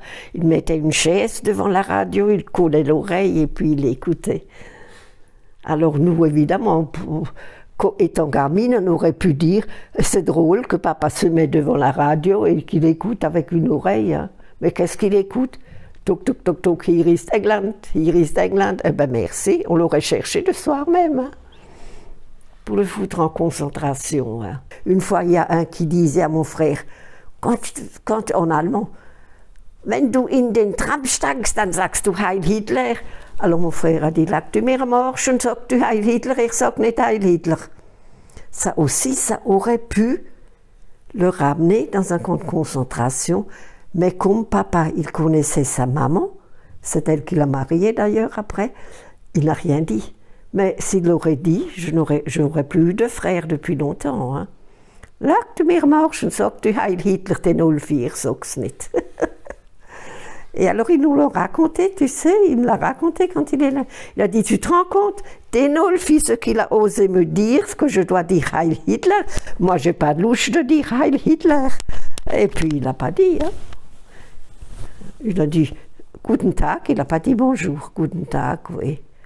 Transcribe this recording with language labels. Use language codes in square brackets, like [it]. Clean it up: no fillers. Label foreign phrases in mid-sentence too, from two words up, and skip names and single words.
[fr] Il mettait une chaise devant la radio, il collait l'oreille et puis il écoutait. Alors nous, évidemment, étant gamine, on aurait pu dire « C'est drôle que papa se met devant la radio et qu'il écoute avec une oreille, hein. » Mais qu'est-ce qu'il écoute? Toc, toc, toc, toc, [de] hier ist England, hier ist England. [fr] Eh ben merci, on l'aurait cherché le soir même, hein, pour le foutre en concentration, hein. Une fois, il y a un qui disait à mon frère, quand en allemand, [de] wenn du in den Tram steigst, dann sagst du Heil Hitler. [fr] Alors mon frère a dit, [de] lag du mir am Arsch und sag du Heil Hitler, ich sag nicht Heil Hitler. [fr] Ça aussi, ça aurait pu le ramener dans un camp de concentration, mais comme papa, il connaissait sa maman, c'est elle qui l'a marié d'ailleurs après, il n'a rien dit. Mais s'il l'aurait dit, je n'aurais plus eu de frère depuis longtemps, hein. [de] Lag du mir am Arsch und sag du Heil Hitler, den 04, sag's nicht. [fr] Et alors il nous l'a raconté, tu sais, il me l'a raconté quand il est là. Il a dit, tu te rends compte, den 04, ce qu'il a osé me dire, ce que je dois dire [de] Heil Hitler. [fr] Moi, j'ai pas de louche de dire [de] Heil Hitler. [fr] Et puis il n'a pas dit, hein. [de] Il a dit Guten Tag, [fr] il n'a pas dit bonjour, [de] Guten Tag, [fr] oui.